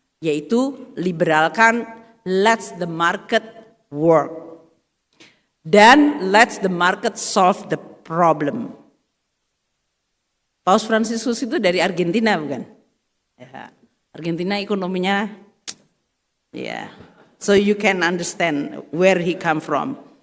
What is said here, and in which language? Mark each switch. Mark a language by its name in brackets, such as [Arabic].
[Indonesian] Yaitu liberalkan, [English] let's the market work. Dan let's the market solve the problem. [Indonesian] Paus Fransiskus itu dari Argentina bukan? Ya, Argentina ekonominya, ya, [English] so you can understand where he come from.